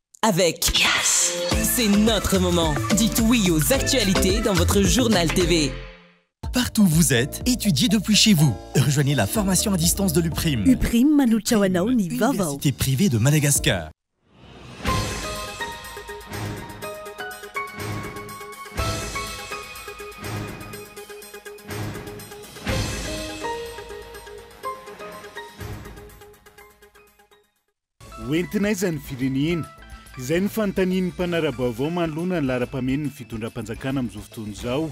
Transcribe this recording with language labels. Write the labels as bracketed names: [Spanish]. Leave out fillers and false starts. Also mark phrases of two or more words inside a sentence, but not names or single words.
[French] avec Yes. C'est notre moment. Dites oui aux actualités dans votre journal TV. Partout où vous êtes, étudiez depuis chez vous. Rejoignez la formation à distance de l'UPRIM. [Malagasy] UPRIM Manuchawanao ni Vaovao. [French] Université privée de Madagascar. [Malagasy] Hoentina izany firenena izay ny fanontanian'ny mpanara-baovao manoloana ny laharam-pamen'ny fitondram-panjakana amin'izao fotoana izao.